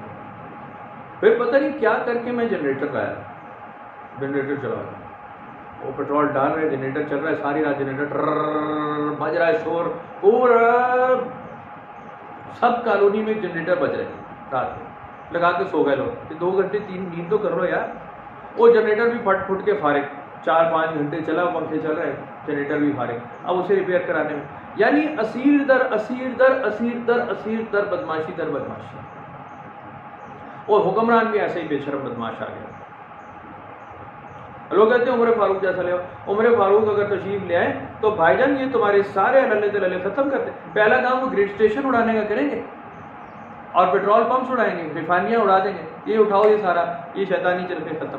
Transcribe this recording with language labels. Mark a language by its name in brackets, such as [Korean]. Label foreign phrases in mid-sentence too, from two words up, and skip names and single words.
[Urdu] پھر پتہ نہیں کیا کر کے میں جنریٹر لایا، جنریٹر چلا رہا، وہ پیٹرول ڈال رہے، جنریٹر چل رہا ہے، ساری رات جنریٹر بج رہا ہے، شور پورا سب کالونی میں جنریٹر بج رہے ہیں، رات میں لگا کے سو گئے لوگ، 2 گھنٹے 3 نیند تو کر لو یار۔ وہ جنریٹر بھی پھٹ کے فارغ، 4-5 گھنٹے چلا، پنکھے چل رہے، جنریٹر بھی فارغ، اب اسے ریپیئر کرانے میں، یعنی اسیر در اسیر در اسیر در اسیر در بدماشی در بدماشی۔ اور حکمران بھی ایسے ہی بے شرم بدماش آ گیا۔ لوگ کہتے ہیں عمر فاروق جیسا لے آؤ، عمر فاروق اگر تشریف لے آئے تو بھائی جان یہ تمہارے سارے علل دلل ختم کرتے، پہلا کام وہ گریڈ اسٹیشن اڑانے کا کریں گے اور پیٹرول پمپس اڑائیں گے، ریفائنریاں اڑا دیں گے، یہ اٹھاؤ، یہ سارا یہ شیطانی چرخے ختم۔